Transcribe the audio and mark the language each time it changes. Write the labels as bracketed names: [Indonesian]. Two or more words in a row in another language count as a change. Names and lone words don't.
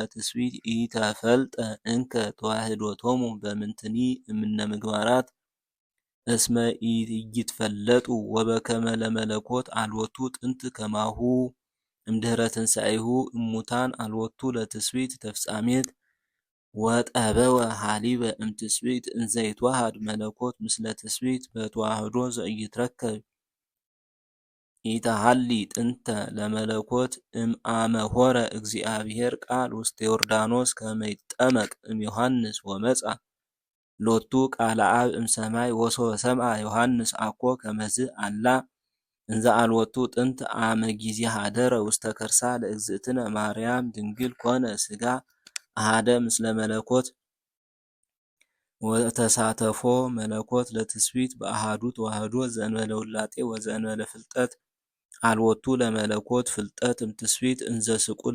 [Geez] ትስብእት ኢተፈልጠ እንከ ተዋህዶቶሙ በምንትኒ እምነ ምግባራት እስመ ኢይትፈለጡ ወበከመ ለመለኮት አልወቱ ጥንት ከማሁ እምድኅረ ትንሣኤሁ እሙታን አልወቱ ለትስብእት ተፍጻሜት ወጠበወ ሀሊበ እምትስብእት እንዘ ይትወሃድ መለኮት ምስለ ትስብእት በተዋህዶ ዘኢይትረከብ ኢተሃሊ ጥንተ ለመለኮት እምአመ ሆረ እግዚአብሔር ቃል ውስተ ዮርዳኖስ ከመ ይጠመቅ እምዮሐንስ ወመጻ ሎቱ ቃለ አብ እምሰማይ ወሶበ ሰምዐ ዮሐንስ አኮ ከመዝ አላ እንዘ አልወቱ ጥንት አመ ጊዜ ሀደረ ውስተ ከርሳ ለእግዝእትነ ማርያም ድንግል ኮነ ሥጋ አሃደ ምስለ መለኮት ወተሳተፎ መለኮት ለትስብእት በአሃዱ ተዋህዶ ዘእንበለ ውላጤ ወዘእንበለ ፍልጠት አልወቱ ለመለኮት ፍልጠት እምትስብእት እንዘ ስቁል